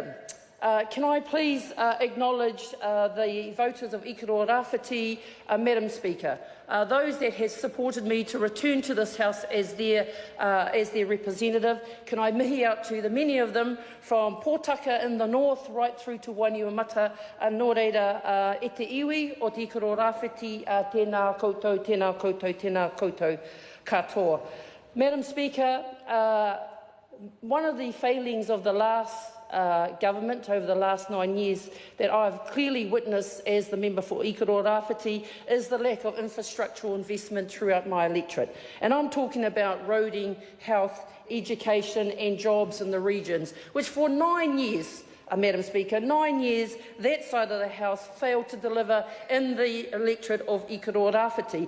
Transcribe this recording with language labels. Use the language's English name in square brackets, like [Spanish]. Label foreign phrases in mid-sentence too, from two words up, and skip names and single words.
[English] Can I please acknowledge the voters of Ikaroa Rāwhiti, Madam Speaker, those that have supported me to return to this House as their representative. Can I mihi out to the many of them from Pōtaka in the north right through to Waniumata, [Māori] nō reira e te iwi o te Ikaroa Rāwhiti, tēnā koutou, tēnā koutou, tēnā koutou katoa. [English] Madam Speaker, one of the failings of the last government over the last 9 years that I've clearly witnessed as the member for Ikaroa Rāwhiti is the lack of infrastructural investment throughout my electorate. And I'm talking about roading, health, education and jobs in the regions, which for 9 years, Madam Speaker, 9 years, that side of the House failed to deliver in the electorate of Ikaroa Rāwhiti.